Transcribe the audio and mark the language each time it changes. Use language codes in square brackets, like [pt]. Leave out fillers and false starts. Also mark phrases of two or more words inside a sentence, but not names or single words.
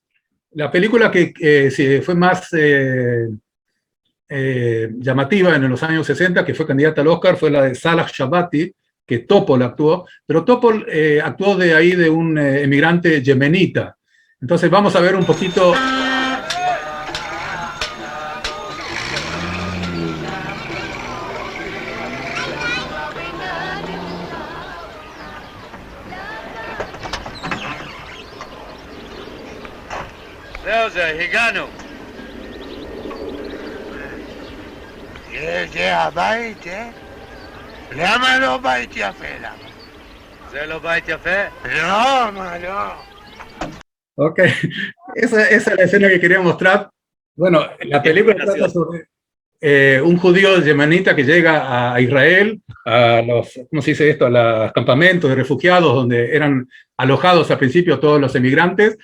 [es] La película que sí, fue más llamativa en los años 60, que fue candidata al Oscar, fue la de Salah Shabati, que Topol actuó, pero Topol actuó de ahí de un emigrante yemenita. Entonces vamos a ver un poquito... [he] זהו זה, הגענו. זה הבית, אה? למה לא בית יפה? למה? זה לא בית יפה? לא, מה לא? [es] Ok, esa es la escena que quería mostrar. Bueno, la película trata sobre un judío yemenita que llega a Israel, a los, ¿cómo se dice esto?, a los campamentos de refugiados donde eran alojados al principio todos los emigrantes.